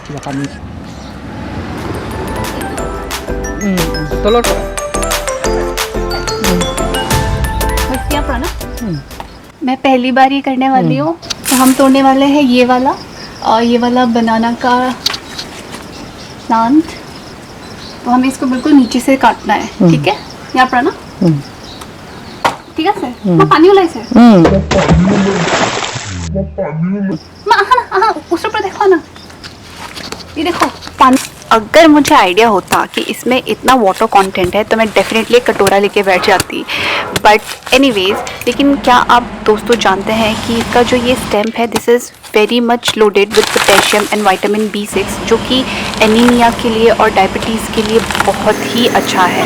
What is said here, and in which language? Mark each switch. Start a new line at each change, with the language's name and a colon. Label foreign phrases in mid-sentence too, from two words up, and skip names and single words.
Hindi: मैं पहली बार ये करने वाली हूँ। तो हम तोड़ने वाले हैं ये वाला और ये वाला बनाना का प्लांट। तो हमें इसको बिल्कुल नीचे से काटना है, ठीक है?
Assamese: ইয়াৰ পৰা ন ঠিক আছে মই পানী ওলাইছে মা আহা না আহা ওচৰৰ পৰা দেখো না
Hindi: ये देखो पानी। अगर मुझे आइडिया होता कि इसमें इतना
English: water content
Hindi: है तो मैं डेफिनेटली एक कटोरा लेके बैठ जाती,
English: but anyways.
Hindi: लेकिन क्या आप दोस्तों जानते हैं कि इसका जो ये स्टेम्प है
English: this is very much loaded with potassium and vitamin B6
Hindi: जो कि एनीमिया के लिए और डायबिटीज़ के लिए बहुत ही अच्छा है।